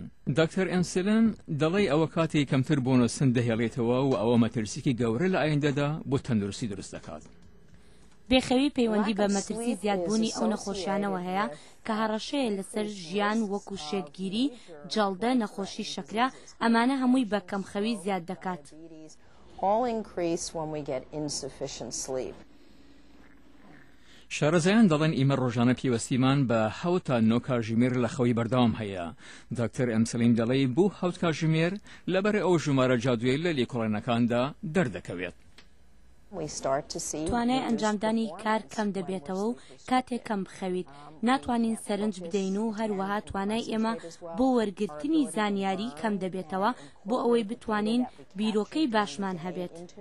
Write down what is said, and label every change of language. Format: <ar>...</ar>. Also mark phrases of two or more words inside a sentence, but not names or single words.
<ckb>دکتۆر ئەنسلن دەڵێ ئەوە کاتی کەمتر بۆ نووسن دەهێڵێتەوە و ئەوە مەترسیی گەورە لە ئایندەدا بۆ تەندروستی دروست دەکات. بێخەوی پەیوەندی بە مەترسی زیادبوونی ئەو نەخۆشیانەوە هەیە کە هەڕەشەیە لەسەر ژیان وەکو شێتگیری، جەڵدە، نەخۆشی شەکرا، ئەمانە هەمووی بە کەمخەوی زیاد دەکات.</ckb> <en>All increase when we get insufficient sleep.</en> <ckb>شارەزایان دەڵێن ئیمە ڕۆژانە پێوەستیمان بە 7 تا 9 کاتژمێر لە خەوی بەردەوام هەیە. دکتۆر ئەمسلین دەڵێ بۆ 7 کاتژمێر لەبەر ئەو ژمارە جادوویە لە لێکۆڵینەکاندا دەردەکەوێت. توانای ئەنجامدانی کار کەم دەبێتەوە و کاتێک کەم بخەویت ناتوانین سەرنج بدەین و هەروەها توانای ئێمە بۆ وەرگرتنی زانیاری کەم دەبێتەوە بۆ ئەوەی بتوانین بیرۆکەی باشمان هەبێت.</ckb>